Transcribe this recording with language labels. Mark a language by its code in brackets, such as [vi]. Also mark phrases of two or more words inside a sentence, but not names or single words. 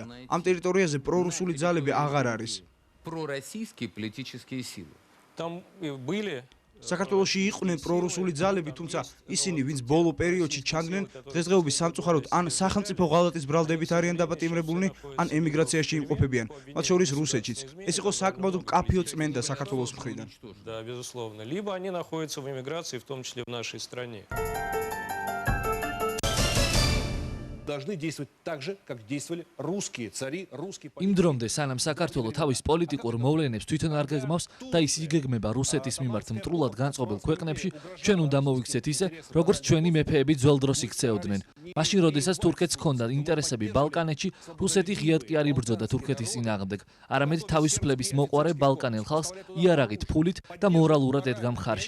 [ka] ამ ტერიტორიაზე პრორუსული ძალები აღარ არის. საქართველოში იყვნენ პრორუსული ძალები, თუმცა ისინი, ვინც ბოლო პერიოდში ჩანდნენ, დღესდღეობის სამწუხაროდ ან სახელმწიფო ღალატის ბრალდებით არიან დაპატიმრებულნი, ან ემიგრაციაში იმყოფებიან, მათ შორის რუსეთშიც. ეს იყო საკმაოდ მკაფიო წმენდა საქართველოს მხრიდან. [ru] Да, безусловно. Либо они находятся в эмиграции, в том числе в нашей стране. должны действовать так же, как действовали русские цари, русские [ka] იმ დრომდე სანამ საქართველო თავის პოლიტიკურ მოვლენებს თვითონ არ გეგმავს და ის იგეგმება რუსეთის მიმართ მტრულად განწყობილ ქვეყნებში, ჩვენ უნდა მოვიქცეთ ისე, როგორც ჩვენი მეფეები ძველ დროს იქცეოდნენ. მაშინ, როდესაც თურქეთს ჰქონდა ინტერესები ბალკანეთში, რუსეთი ღიად კი არ იბრძოდა თურქეთის წინააღმდეგ, არამედ თავისუფლების მოყვარე ბალკანელ ხალხს იარაღით, ფულით და მორალურად ედგა მხარში.